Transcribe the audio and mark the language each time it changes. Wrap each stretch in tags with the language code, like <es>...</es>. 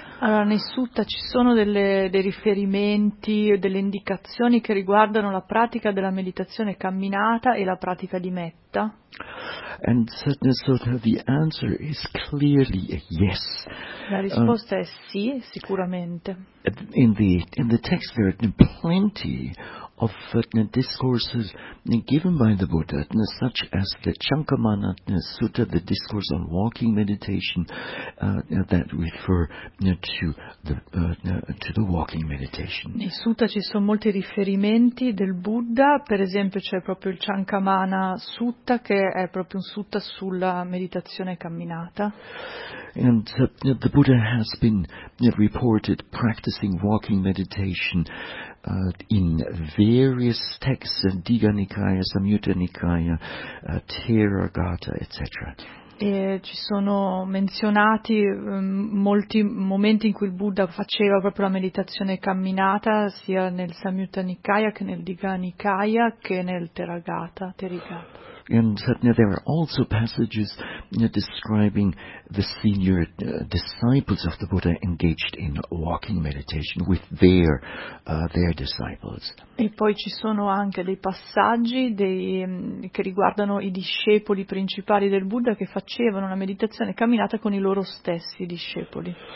<it>Allora, nei sutta ci sono dei riferimenti o delle indicazioni che riguardano la pratica della meditazione camminata e la pratica di metta?</it> <en>And so the answer is clearly a yes.</en> <it>La risposta è sì, sicuramente.</it> <en>In the text there are plenty of discourses given by the Buddha, such as the Chankamana Sutta, the discourse on walking meditation, that refer to the walking meditation.</en> <it>Nei sutta ci sono molti riferimenti del Buddha, per esempio c'è proprio il Chankamana Sutta, che è proprio un sutta sulla meditazione camminata.</it> <en>And the Buddha has been reported practicing walking meditation in various texts, Digha Nikaya, Samyutta Nikaya, Theragata, etc.</en> <it>E ci sono menzionati molti momenti in cui il Buddha faceva proprio la meditazione camminata, sia nel Samyutta Nikaya che nel Digha Nikaya che nel Theragata.</it> <en>And certainly there are also passages describing the senior disciples of the Buddha engaged in walking meditation with their disciples.</en> <it>E poi ci sono anche dei passaggi che riguardano i discepoli principali del Buddha che facevano una meditazione camminata con i loro stessi discepoli.</it>